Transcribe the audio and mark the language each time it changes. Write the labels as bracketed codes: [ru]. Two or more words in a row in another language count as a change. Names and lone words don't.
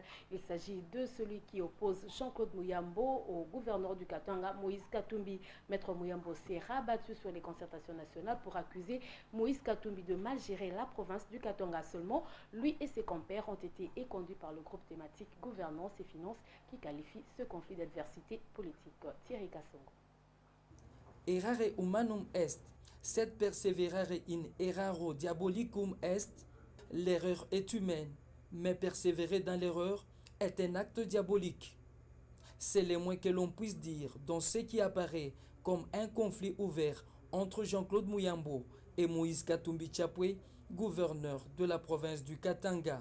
[fr] Il s'agit de celui qui oppose Jean-Claude Muyambo au gouverneur du Katanga, Moïse Katumbi. Maître Muyambo s'est rabattu sur les concertations nationales pour accuser Moïse Katumbi de mal gérer la province du Katanga. Seulement, lui et ses compères ont été éconduits par le groupe thématique Gouvernance et Finances qui qualifie ce conflit d'adversité politique. Thierry Kassongo. [la] Errare humanum est, sed perseverare in erraro diabolicum est. [fr] L'erreur est humaine, mais persévérer dans l'erreur est un acte diabolique. C'est le moins que l'on puisse dire dans ce qui apparaît comme un conflit ouvert entre Jean-Claude Muyambo et Moïse Katumbi Chapwe, gouverneur de la province du Katanga.